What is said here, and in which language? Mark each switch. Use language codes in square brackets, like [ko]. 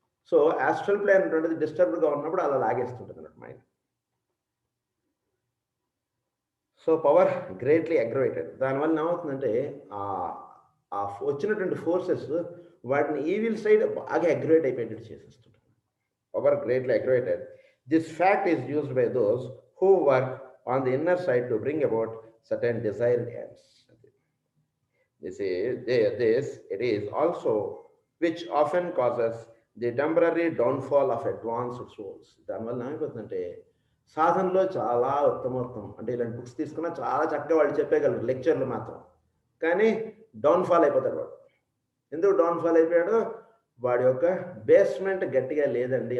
[te] So astral plane అటువంటిది డిస్టర్బ్డ్గా ఉన్నప్పుడు అలా లాగేస్తుంటుంది అన్నట్టు mind. So power greatly aggravated, దానివల్ల ఏమవుతుందంటే ఆ వచ్చినటువంటి ఫోర్సెస్ వాటిని ఈవిల్ సైడ్ బాగా aggravate అయిపోయేటట్టు చేసేస్తుంటారు. Power greatly aggravated. [en] This fact is used by those who work on the inner side to bring about certain desired ends. It is also which often causes the temporary downfall of advanced souls. [te] దానివల్ల ఏమైపోతుందంటే సాధనలో చాలా ఉత్తమోత్తం అంటే ఇలాంటి books తీసుకున్నా చాలా చక్కగా వాళ్ళు చెప్పేయగలరు లెక్చర్లు మాత్రం, కానీ డౌన్ఫాల్ అయిపోతాడు వాడు. ఎందుకు డౌన్ఫాల్ అయిపోయాడు? వాడి యొక్క బేస్మెంట్ గట్టిగా లేదండి.